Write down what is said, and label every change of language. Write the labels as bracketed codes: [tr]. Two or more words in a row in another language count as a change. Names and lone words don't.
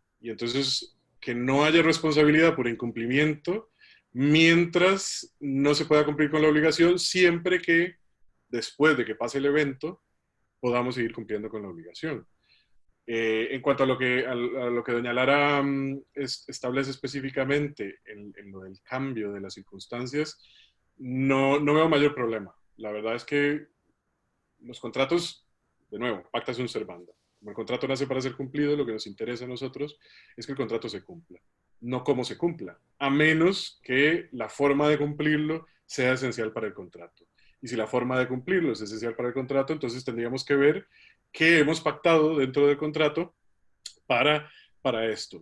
[es] Y entonces, que no haya responsabilidad por incumplimiento mientras no se pueda cumplir con la obligación, siempre que después de que pase el evento podamos seguir cumpliendo con la obligación. En cuanto a lo que doña Lara establece específicamente en lo del cambio de las circunstancias, no veo mayor problema. La verdad es que los contratos, de nuevo, [la] pacta sunt servanda. [es] Como el contrato nace para ser cumplido, lo que nos interesa a nosotros es que el contrato se cumpla, no cómo se cumpla, a menos que la forma de cumplirlo sea esencial para el contrato. Y si la forma de cumplirlo es esencial para el contrato, entonces tendríamos que ver qué hemos pactado dentro del contrato para, para esto.